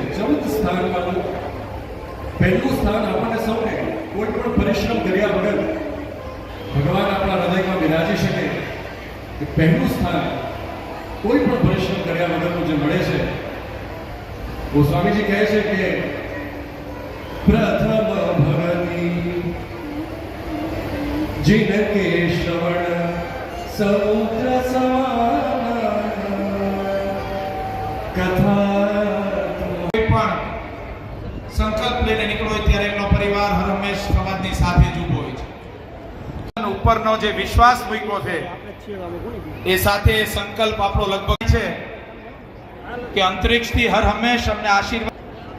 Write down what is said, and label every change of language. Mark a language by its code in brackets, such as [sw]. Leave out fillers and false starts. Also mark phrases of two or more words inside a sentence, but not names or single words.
[gu] 14 સ્થાનમાંનું પહેલું સ્થાન આપણને સૌને કોઈ પણ પરિશ્રમ કર્યા વગર ભગવાન આપણા હૃદયમાં બિરાજી શકે એ પહેલું સ્થાન કોઈ પણ પરિશ્રમ કર્યા વગરનું જે મળે છે. ગોસ્વામીજી કહે છે કે પ્રથમ ભગતી [hi] जिन के श्रवण समुद्र समान कथा [gu] કોઈ પણ સંકલ્પ લઈને નીકળો હોય ત્યારે એમનો પરિવાર હર હંમેશ સમાજની સાથે જ ઊભો હોય છે. ઉપરનો જે વિશ્વાસ મૂક્યો છે એ સાથે એ સંકલ્પ આપણો લગભગ છે કે અંતરિક્ષથી હર હંમેશ અમને આશીર્વાદ.